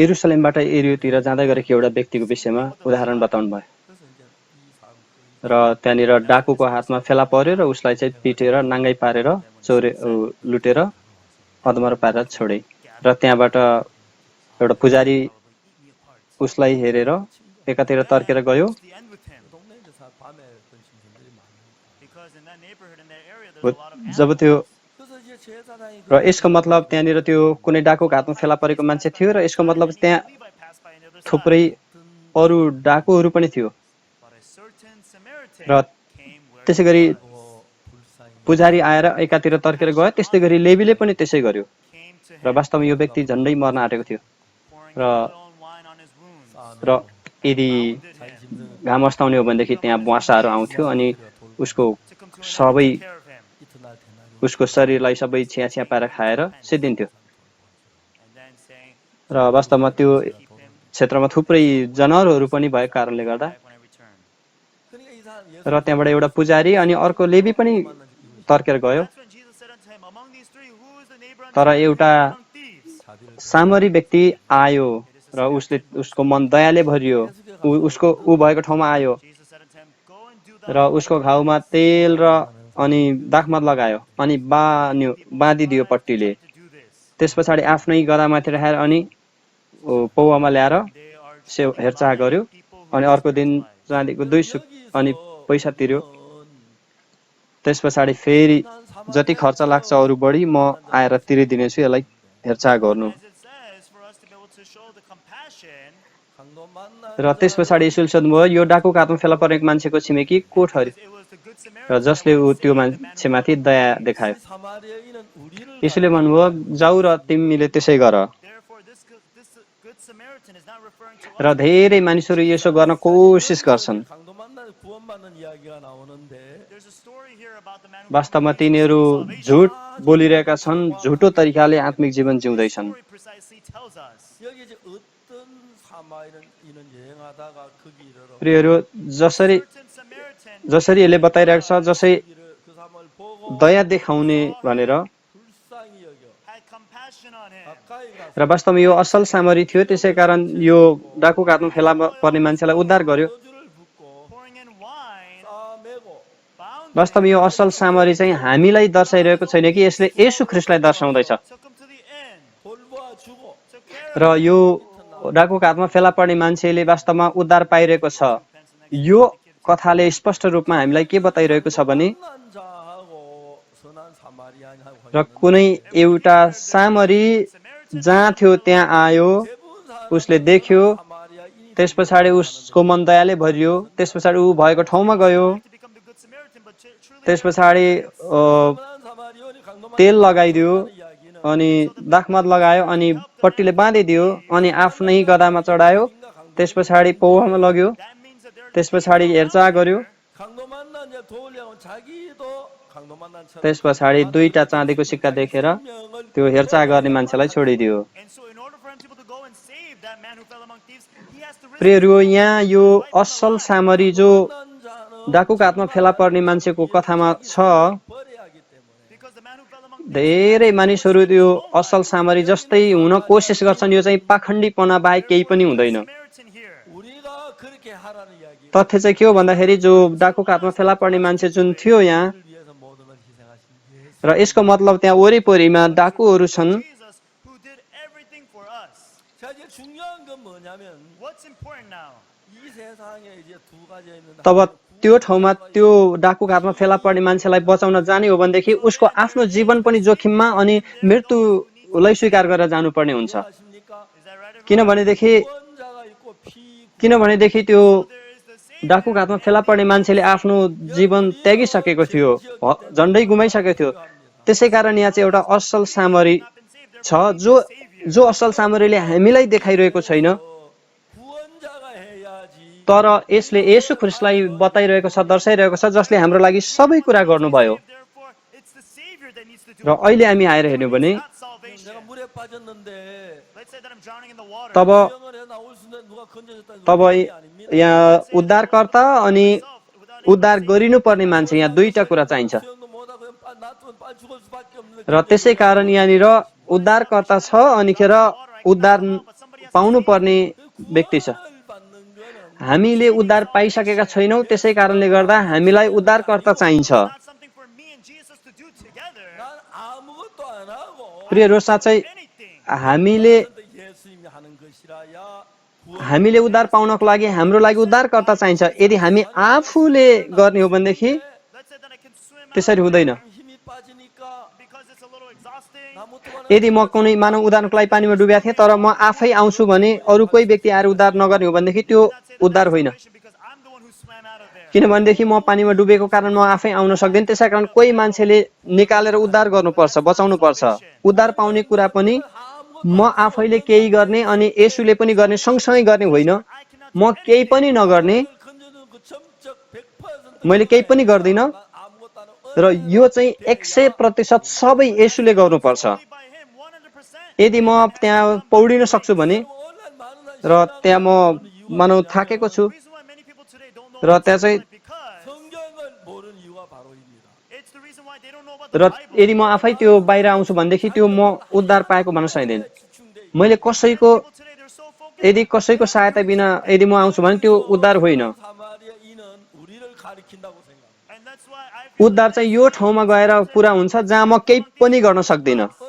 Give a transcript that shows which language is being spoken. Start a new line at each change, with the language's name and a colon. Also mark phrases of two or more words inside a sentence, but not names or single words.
Nepali: यरुसलेमबाट एरियोतिर जाँदै गरेको एउटा व्यक्तिको विषयमा उदाहरण बताउनु भयो
Korean: 그래서 이제 이 사람
Nepali: र त्यहाँनिर डाकुको हातमा फेला पर्यो र उसलाई चाहिँ पिटेर नाङ्गाई पारेर लुटेर अधमरा पारेर छोडे र त्यहाँबाट एउटा पुजारी उसलाई हेरेर एकातिर तर्केर गयो
English: the end with him.
Korean: 동네 이제 밤에 그런 짐승들이 많으니까
English: Because in that neighborhood, in that area, there's व- a lot of
Nepali: जब त्यो
Korean: 그래서 이제 제사장이
Nepali: र यसको मतलब त्यहाँनिर त्यो कुनै डाकुको हातमा फेला परेको मान्छे थियो र यसको मतलब त्यहाँ
English: Levi passed by on the other
Nepali: थुप्रै
English: side.
Nepali: अरू डाकुहरू पनि थियो
English: But a certain Samaritan
Nepali: र
English: came where
Nepali: त्यसै गरी
Korean: 불쌍히
Nepali: पुजारी आएर एकातिर तर्केर गयो त्यस्तै गरी लेवीले पनि त्यसै गर्यो
English: came to
Nepali: र
English: him,
Nepali: वास्तवमा यो व्यक्ति झन्डै मर्न आँटेको थियो
English: pouring र- oil and wine on his wounds.
Nepali: र यदि घाम अस्ताउने हो भनेदेखि त्यहाँ बुवासाहरू आउँथ्यो अनि उसको
English: To come to him
Nepali: सबै
English: and take care of him.
Korean: 이튿날 대낮에
Nepali: उसको शरीरलाई सबै छिया छिया पारेर खाएर सिद्धिन्थ्यो
English: And then saying,
Nepali: र वास्तवमा त्यो
English: keep him
Nepali: क्षेत्रमा थुप्रै जनावरहरू पनि भएको कारणले गर्दा
English: back when I return.
Korean: 그러니까 이 사람 예수
Nepali: र त्यहाँबाट एउटा पुजारी अनि अर्को लेवी पनि तर्केर गयो
English: That's when Jesus said unto him, among these three, who is the neighbor unto
Nepali: तर
English: him who
Nepali: एउटा
English: fell among thieves?
Korean: 자비를
Nepali: सामरी व्यक्ति आयो र उसको मन दयाले भरियो ऊ भएको ठाउँमा आयो
English: Jesus said unto him, go and do
Nepali: र उसको घाउमा तेल र अनि दाखमत लगायो अनि बाँधिदियो पट्टीले
English: to do this.
Nepali: त्यस पछाडि आफ्नै गदामाथि राखेर अनि पौवामा ल्याएर
English: They are
Nepali: हेरचाह गर्यो अनि अर्को दिन चाँदीको 2 सुक अनि पैसा तिर्यो त्यस पछाडि फेरि जति खर्च लाग्छ अरू बढी म आएर तिरिदिनेछु यसलाई हेरचाह गर्नु
English: as it says, for us to be able to show the compassion,
Korean: 강도 만나
Nepali: र त्यस पछाडि यसुले सोध्नुभयो यो डाकुको हातमा फेला परेको मान्छेको छिमेकी को ठर्यो
English: it was the good
Nepali: र
English: Samaritan
Nepali: जसले
English: that
Nepali: ऊ
English: went
Nepali: त्यो
English: and saved the man who
Nepali: मान्छेमाथि दया देखायो
Korean: 사마리아인은 우리를
Nepali: यसुले भन्नुभयो जाऊ र तिमीले त्यसै गर
English: Therefore, this Good Samaritan is not referring to
Nepali: र
English: us.
Nepali: धेरै मानिसहरू यसो गर्न कोसिस गर्छन्।
Korean: 강도 만나 구원받는 이야기가 나오는데
English: There's a story here about the man who
Nepali: वास्तवमा
English: found the way to
Nepali: तिनीहरू
English: receive salvation.
Nepali: झुट बोलिरहेका छन्, झुटो तरिकाले आत्मिक जीवन
English: The
Nepali: जिउँदैछन्।
English: story precisely tells us.
Korean: 여기 이제 어떤 사마리아인은 여행하다가 그 길을
Nepali: प्रियहरू, जसरी
English: Certain Samaritan
Nepali: जसरी यसले बताइरहेको छ, जसै
Korean: 그 사람을 보고
Nepali: दया देखाउने भनेर,
Korean: 불쌍히 여겨
English: had compassion on him.
Korean: 가까이 가서
Nepali: र वास्तवमा यो असल सामरी थियो। त्यसै कारण यो डाकुको हातमा फेला पर्ने मान्छेलाई उद्धार गर्यो।
Korean: 소주를 붓고
English: Pouring in wine,
Korean: 싸매고
English: bound
Nepali: वास्तवमा यो असल सामरी चाहिँ हामीलाई दर्शाइरहेको छैन कि यसले येशू ख्रीष्टलाई दर्शाउँदैछ।
English: took him to the inn,
Korean: 돌보아 주고
English: took care
Nepali: र यो डाकुको हातमा फेला पर्ने मान्छेले वास्तवमा उद्धार पाइरहेको छ। यो कथाले स्पष्ट रूपमा हामीलाई के बताइरहेको छ भने,
Korean: 선한 자하고 선한 사마리아인하고
Nepali: र कुनै एउटा सामरी जहाँ थियो त्यहाँ आयो,
Korean: 대부분
Nepali: उसले देख्यो,
Korean: 사마리아인이
Nepali: त्यस पछाडि उसको मन दयाले भरियो, त्यस पछाडि ऊ भएको ठाउँमा गयो,
English: to become the good Samaritan, but truly
Nepali: त्यस पछाडि
Korean: 선한 사마리아인이 강도만
Nepali: तेल लगाइदियो,
Korean: 이야기는
Nepali: अनि दाखमत लगायो, अनि पट्टीले बाँधिदियो, अनि आफ्नै गदामा चढायो, त्यस पछाडि पौवामा लग्यो,
English: that means that there are
Nepali: त्यस पछाडि हेरचाह गर्यो,
Korean: 강도 만난 자 도울려면 자기도 강도 만난 처럼
Nepali: त्यस पछाडि दुईटा चाँदीको सिक्का देखेर
Korean: 명을
Nepali: त्यो हेरचाह गर्ने मान्छेलाई छोडिदियो।
English: and so in order for him to be able to go and save that man who fell among thieves, he has to risk
Nepali: प्रियहरू, यहाँ यो असल सामरी जो
Korean: 만난 자는
Nepali: डाकुको हातमा फेला पर्ने मान्छेको कथामा छ,
Korean: 버려야 하기 때문에
English: because the man who fell among
Nepali: धेरै मानिसहरू त्यो असल सामरी जस्तै हुन कोसिस गर्छन्। यो चाहिँ पाखण्डीपना बाहेक केही पनि हुँदैन।
English: Samaritan here.
Korean: 우리가 그렇게 하라는 이야기.
Nepali: तथ्य चाहिँ के हो भन्दाखेरि, जो डाकुको हातमा फेला पर्ने मान्छे जुन थियो यहाँ,
Korean: 우리를 위해서 모든 걸 희생하신 예수.
Nepali: र यसको मतलब त्यहाँ वरिपरिमा डाकुहरू छन्।
English: Jesus who did everything for us.
Korean: 자 이제 중요한 건 뭐냐면
English: What's important now?
Korean: 이 세상에 이제 두 가지 있는
Nepali: तब त्यो ठाउँमा त्यो डाकुको हातमा फेला पर्ने मान्छेलाई बचाउन जाने हो भनेदेखि उसको आफ्नो जीवन पनि जोखिममा अनि मृत्युलाई स्वीकार गरेर जानुपर्ने हुन्छ।
Korean: 아십니까?
English: Is that right? everyone?
Nepali: किनभनेदेखि
Korean: 원자가 있고
Nepali: त्यो
English: There is the Savior.
Nepali: डाकुको हातमा फेला पर्ने मान्छेले आफ्नो जीवन त्यागिसकेको थियो, झन्डै गुमाइसकेको थियो। त्यसै कारण यहाँ चाहिँ एउटा असल सामरी छ, जो असल सामरीले हामीलाई देखाइरहेको छैन,
Korean: 구원자가 해야지.
Nepali: तर यसले येशू ख्रीष्टलाई बताइरहेको छ, दर्शाइरहेको छ, जसले हाम्रो लागि सबै कुरा गर्नुभयो।
English: Therefore, it's the Savior that needs to do
Nepali: र अहिले हामी आएर हेर्यौँ भने
English: not salvation.
Korean: 내가 물에 빠졌는데
English: Let's say that I'm drowning in the water.
Nepali: तब
Korean: 수영을 해 나올 수 있는 누가 건져줬다는
Nepali: तब
Korean: 거 아닙니다.
Nepali: यहाँ उद्धारकर्ता अनि उद्धार गरिनुपर्ने मान्छे, यहाँ दुईटा कुरा चाहिन्छ।
Korean: 수영도 못하고 그냥 놔두면 빨리 죽을 수밖에 없는
Nepali: र त्यसै कारण यहाँनिर उद्धारकर्ता छ, अनिखेर उद्धार पाउनुपर्ने व्यक्ति छ।
Korean: 구원을 받는 거는
Nepali: हामीले उद्धार पाइसकेका छैनौँ, त्यसै कारणले गर्दा हामीलाई उद्धारकर्ता चाहिन्छ।
English: Not something for me and Jesus to do together.
Korean: 난 아무것도 안 하고
Nepali: प्रियहरू, साँच्चै
English: Anything.
Nepali: हामीले
Korean: 예수님이 하는 것이라야
Nepali: हामीले उद्धार पाउनको लागि हाम्रो लागि उद्धारकर्ता चाहिन्छ। यदि हामी आफूले गर्ने हो भनेदेखि
English: Let's say that I can swim out
Nepali: त्यसरी हुँदैन।
Korean: 힘이 빠지니까
English: because it's a little exhausting.
Korean: 나무토가
Nepali: यदि म कुनै मानव उद्धारको लागि पानीमा डुबेको थिएँ, तर म आफै आउँछु भने अरू कोही व्यक्ति आएर उद्धार नगर्ने हो भनेदेखि त्यो उद्धार होइन।
English: Because I'm the one who swam out of there.
Nepali: किनभनेदेखि म पानीमा डुबेको कारण म आफै आउन सक्दिनँ। त्यसै कारण कोही मान्छेले निकालेर उद्धार गर्नुपर्छ, बचाउनु पर्छ। उद्धार पाउने कुरा पनि म आफैले केही गर्ने अनि येशूले पनि गर्ने, सँगसँगै गर्ने होइन। म केही पनि नगर्ने,
Korean: 건져주는 그 점적 100%
Nepali: मैले केही पनि गर्दिनँ,
Korean: 아무것도 안 하고
Nepali: र यो चाहिँ 100% सबै येशूले गर्नुपर्छ।
English: Only by Him, 100%.
Nepali: यदि म त्यहाँ पौडिन सक्छु भने,
Korean: 온라인 많은 사람이
Nepali: र त्यहाँ म मानव थाकेको छु,
English: The reason why many people today don't know
Nepali: र
English: about
Nepali: त्यहाँ चाहिँ
English: because
Korean: 성경을 모르는 이유가 바로입니다.
English: it's the reason why they don't know about
Nepali: र
English: the Bible.
Nepali: यदि म आफै त्यो बाहिर आउँछु भनेदेखि त्यो म उद्धार पाएको भन्न सक्दैन। मैले कसैको
English: People today they're so focused.
Nepali: यदि कसैको सहायता बिना यदि म आउँछु भने त्यो उद्धार होइन।
Korean: 사마리아인은 우리를 가리킨다고 생각합니다.
English: And that's why I feel
Nepali: उद्धार चाहिँ यो ठाउँमा गएर पुरा हुन्छ जहाँ म केही पनि गर्न सक्दिनँ।